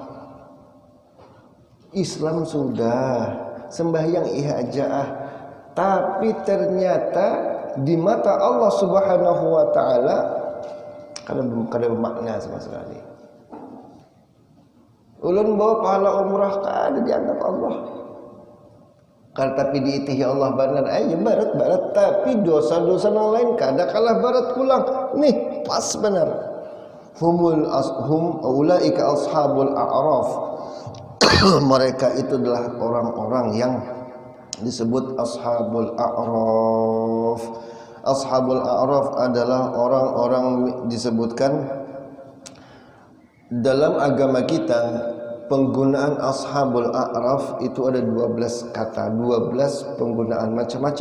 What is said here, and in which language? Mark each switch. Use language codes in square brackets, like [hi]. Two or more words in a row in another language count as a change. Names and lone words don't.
[bjn] Islam sudah sembahyang ihaja'ah, tapi ternyata di mata Allah [ar] سبحانه وتعالى [bjn] kada bermakna sama sekali. Ulun bawa pahala umrah kada dianggap Allah. Kalau tapi diitihi Allah benar aja barat tapi dosa-dosa yang lain kada kalah barat pulang. Nih pas benar. [ar] هم أولئك أصحاب الأعراف. [id] Mereka itu adalah orang-orang yang disebut [ar] أصحاب الأعراف. أصحاب الأعراف [id] adalah orang-orang disebutkan dalam agama kita. Penggunaan [ar] أصحاب الأعراف [id] itu ada 12 kata, 12 penggunaan macam-macam.